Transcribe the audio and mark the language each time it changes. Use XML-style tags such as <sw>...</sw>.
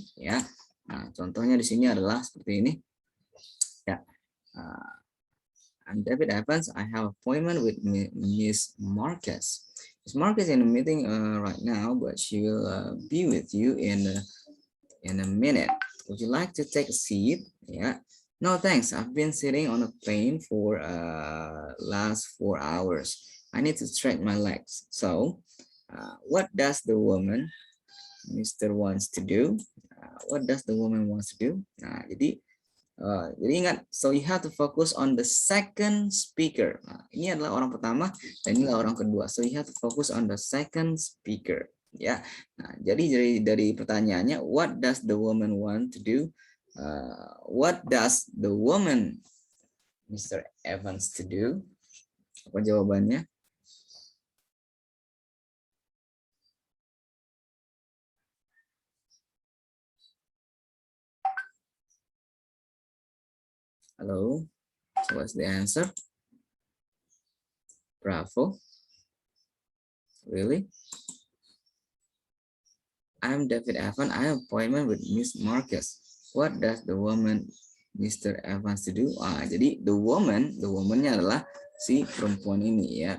<id>Ya, nah contohnya di sini adalah seperti ini.</id> <en>Ya, I'm David Evans. I have appointment with Miss Marcus. Miss Marcus in a meeting right now, but she will be with you in a minute. Would you like to take a seat? Yeah. No, thanks. I've been sitting on a plane for last 4 hours. I need to stretch my legs. So, what does the woman, Mr. wants to do? What does the woman wants to do?</en> <id>Nah, jadi ingat,</id> <en>so you have to focus on the second speaker.</en> <id>Nah, ini adalah orang pertama dan inilah orang kedua.</id> <en>So you have to focus on the second speaker.</en> <id>Ya, nah, jadi dari pertanyaannya,</id> <en>what does the woman want to do? What does the woman, Mr. Evans, to do?</en> <id>Apa jawabannya?</id> <en>Hello, so what's the answer? Bravo. Really? I'm David Evans. I have appointment with Miss Marcus. What does the woman, Mr. Evans, to do?</en> <id>Jadi</id> <en>the woman-</en> <id>nya adalah si perempuan ini ya.</id>